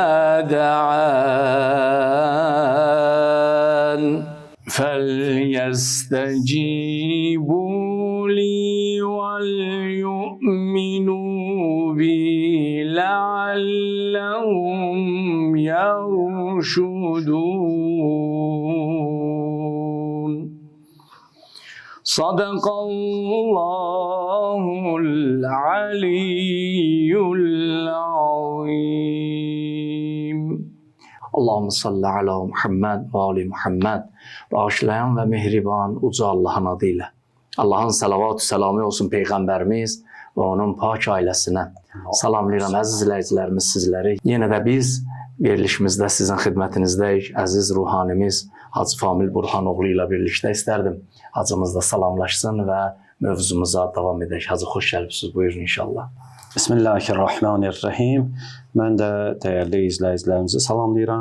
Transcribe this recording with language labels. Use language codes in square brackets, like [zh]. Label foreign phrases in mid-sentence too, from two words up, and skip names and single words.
[ar] دعان، فليستجيبوا لي وليؤمنوا بي لعلهم يرشدون. صدق الله العلي العظيم. اللهم صل على محمد وآل محمد. [az] Bağışlayan ve mehriban uca Allah'ın adıyla. Allah'ın salavat-ı selamı olsun Peygamberimiz ve onun pak ailesine. Salamlayıram əziz izləyicilərimiz sizləri. Yenə də biz verilişimizdə sizin xidmətinizdəyik. Əziz ruhanimiz Hacı Famil Burhanoğlu ilə birlikdə istərdim. Hacımız da salamlaşsın və mövzumuza davam edək. Hacı, xoş gəlibsiniz. Buyurun inşallah. Bismillahirrahmanirrahim. Mən də dəyərli izləyicilərimizi salamlayıram.